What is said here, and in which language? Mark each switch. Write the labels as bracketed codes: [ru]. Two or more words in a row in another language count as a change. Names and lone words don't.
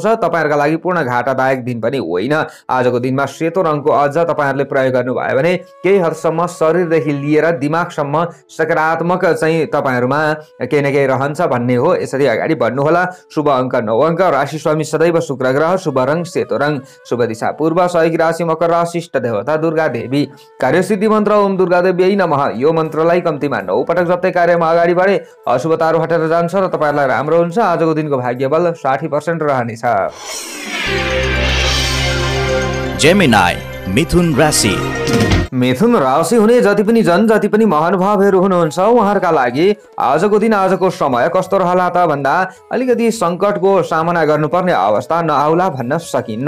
[ne] तपाईहरूका लागि पूर्ण घाटादायक दिन पनि होइन। आजको दिनमा सेतो रङको अझ तपाईहरूले प्रयोग गर्नुभयो भने केही हदसम्म शरीरदेखि लिएर दिमाग दिमागसम्म सकारात्मक चाहिँ तपाईहरुमा केही न केही रहन्छ भन्ने हो। यसरी अगाडि बढ्नुहोला। शुभ अङ्क 9 अङ्क, राशि स्वामी सदैव शुक्र ग्रह, शुभ रङ सेतो रङ, शुभ दिशा पूर्व, सहयोगी राशि मकर राशि, इष्ट देवता दुर्गा देवी, कार्यसिद्धि मन्त्र [sa] ओम दुर्गा देवी नमः। [ne] यो मन्त्रलाई कम्तीमा 9 पटक जप्दै कार्यमा अगाडि बढे अशुभताहरू हटेर जान्छ र तपाईहरुलाई राम्रो हुन्छ। आजको दिनको भाग्य बल 60% रहनेछ। जेमिनाई मिथुन राशि। मिथुन राशि हुने जति पनि जन, जति पनि महानुभावहरू हुनुहुन्छ उहाँहरूका लागि आजको दिन, आजको समय कस्तो रहला त भन्दा अलिकति सङ्कटको सामना गर्नुपर्ने अवस्था नआउला भन्न सकिन्न।